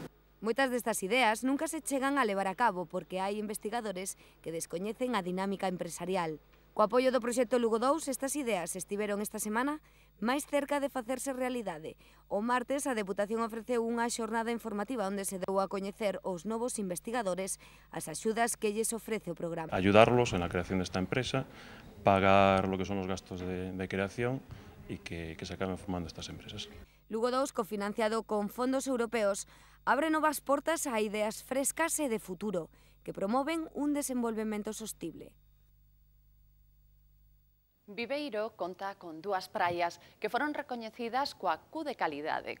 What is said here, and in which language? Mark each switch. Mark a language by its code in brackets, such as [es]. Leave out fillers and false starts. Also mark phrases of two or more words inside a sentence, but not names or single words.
[gl] Moitas destas ideas nunca se chegan a levar a cabo porque hai investigadores que descoñecen a dinámica empresarial. Co apoio do proxecto Lugo 2, estas ideas estiveron esta semana máis cerca de facerse realidade. O martes, a Deputación ofreceu unha xornada informativa onde se deu a coñecer os novos investigadores as axudas que lles ofrece o programa. [es] Ayudarlos en la creación de esta empresa, pagar lo que son los gastos de creación y que se acaben formando estas empresas. [gl] Lugo 2, cofinanciado con fondos europeos, abre novas portas a ideas frescas e de futuro que promoven un desenvolvemento sostible. Viveiro conta con 2 praias que foron recoñecidas coa Q de calidade.